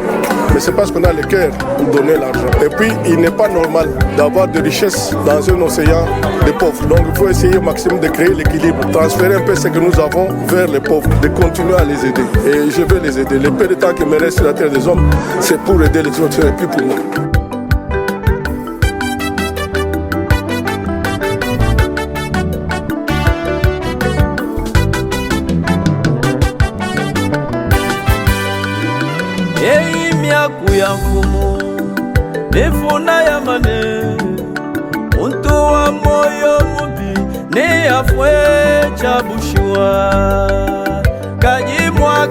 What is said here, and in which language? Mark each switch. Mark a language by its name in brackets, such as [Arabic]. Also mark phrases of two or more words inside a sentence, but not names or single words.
[French] Mais c'est parce qu'on a le cœur pour donner l'argent. Et puis, il n'est pas normal d'avoir de richesses dans un océan de pauvres. Donc, il faut essayer au maximum de créer l'équilibre, transférer un peu ce que nous avons vers les pauvres, de continuer à les aider. Et je vais les aider. Le peu de temps qui me reste sur la terre des hommes, c'est pour aider les autres et puis pour moi. [Luba-Lulua] Ya mfumu nefuna ya mane muntu wa moyo mubi ne yafwe chabushwa kanyimwa